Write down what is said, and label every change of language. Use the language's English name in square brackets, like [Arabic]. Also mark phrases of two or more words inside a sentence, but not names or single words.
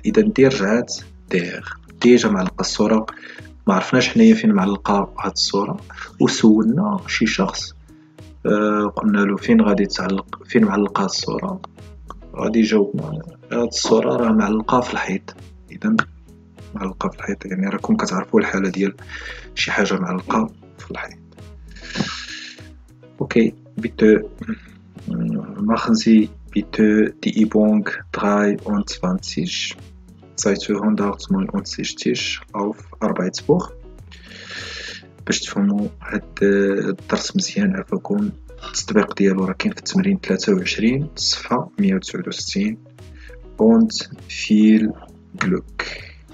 [Arabic] إذا دير رجعات دير، ديجا معلقة الصورة، ما عرفناش حنايا فين معلقة هاد الصورة، وسولنا شي شخص قلنا له فين غادي تعلق، فين معلقة هاد الصورة، غادي يجاوبنا هاد الصورة راه معلقة في الحيط. إذا معلقة في الحيط يعني راكم كتعرفوا الحالة ديال شي حاجة معلقة في الحيط. [German] Okay, bitte machen Sie bitte die Übung 23, Seite 169 auf Arbeitsbuch. [Arabic] باش تفهموا هاد الدرس مزيان عافاكم. التطبيق ديالو راه كاين في التمرين 23 صفحة 169. [German] Und viel Glück.